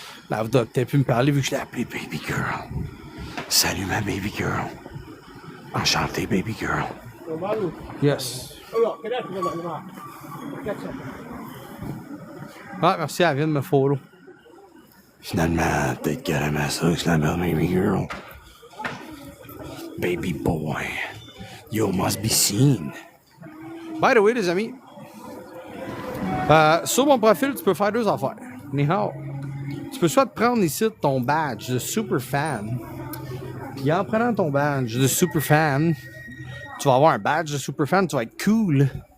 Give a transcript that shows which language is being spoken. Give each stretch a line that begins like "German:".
French: Là, vous devez peut-être plus me parler vu que je l'ai appelée baby girl. Salut ma baby girl. Enchanté baby girl. Yes. Ah, merci, elle vient de me follow. Finalement, peut-être qu'elle aimait ça, que je l'appelle baby girl.
English: Baby boy, you must be seen. By the way,
French: les amis, sur mon profil, tu peux faire 2 affaires.
Chinese: Ni hao.
French: Tu peux soit te prendre ici ton badge de super fan, puis en prenant ton badge de super fan, tu vas avoir un badge de super fan, tu vas être cool.